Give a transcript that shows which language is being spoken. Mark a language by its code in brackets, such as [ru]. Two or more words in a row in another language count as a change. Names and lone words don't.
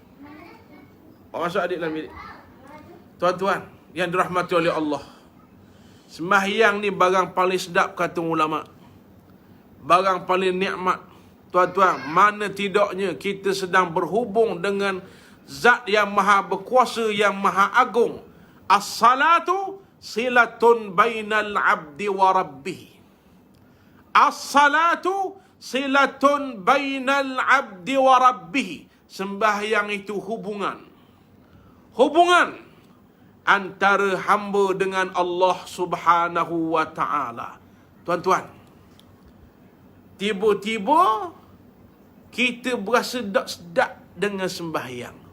[ms] Tuan-tuan yang dirahmati oleh Allah, sembahyang ni barang paling sedap kata ulama. Barang paling nikmat. Tuan-tuan, mana tidaknya kita sedang berhubung dengan Zat yang maha berkuasa, yang maha agung. [ar] الصلاة صلة بين العبد وربه. الصلاة صلة بين العبد وربه. [ms] Sembahyang itu hubungan antara hamba dengan Allah [ar] سبحانه وتعالى. [ms] Tuan-tuan, tiba-tiba kita berasa sedap dengan sembahyang.